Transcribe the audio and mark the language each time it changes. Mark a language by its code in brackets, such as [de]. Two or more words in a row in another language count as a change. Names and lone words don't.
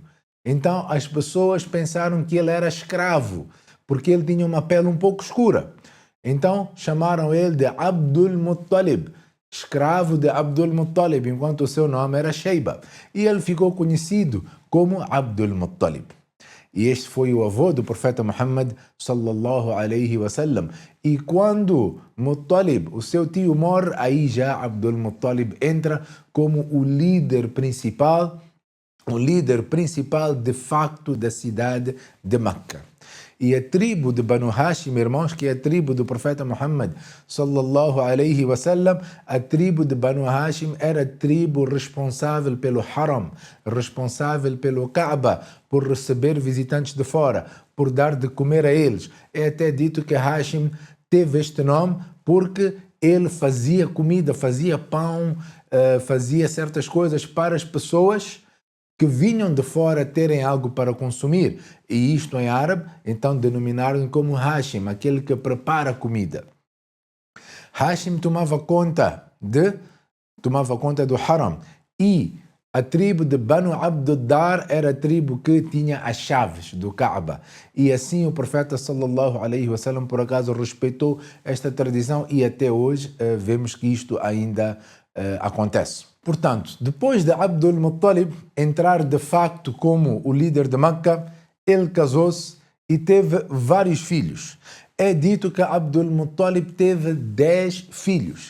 [pt] Então as pessoas pensaram que ele era escravo, porque ele tinha uma pele um pouco escura. Então chamaram ele de Abdul Muttalib, escravo de Abdul Muttalib, enquanto o seu nome era Shayba. E ele ficou conhecido como Abdul Muttalib. E este foi o avô do profeta Muhammad [ar] صلى الله عليه وسلم. [pt] E quando Muttalib, o seu tio, morre, aí já Abdul Muttalib entra como o líder principal de facto da cidade de Meca. E a tribo de Banu Hashim, irmãos, que é a tribo do profeta Muhammad [ar] صلى الله عليه وسلم, [pt] a tribo de Banu Hashim era a tribo responsável pelo Haram, responsável pelo Kaaba, por receber visitantes de fora, por dar de comer a eles. É até dito que Hashim teve este nome porque ele fazia comida, fazia pão, fazia certas coisas para as pessoas que vinham de fora terem algo para consumir. E isto em árabe, então denominaram como Hashim, aquele que prepara comida. Hashim tomava conta do Haram. E a tribo de Banu Abd-Dar era a tribo que tinha as chaves do Kaaba. E assim o profeta [ar] صلى الله عليه وسلم [pt] por acaso respeitou esta tradição e até hoje vemos que isto ainda acontece. Portanto, depois de Abdul Muttalib entrar de facto como o líder de Meca, ele casou-se e teve vários filhos. É dito que Abdul Muttalib teve 10 filhos.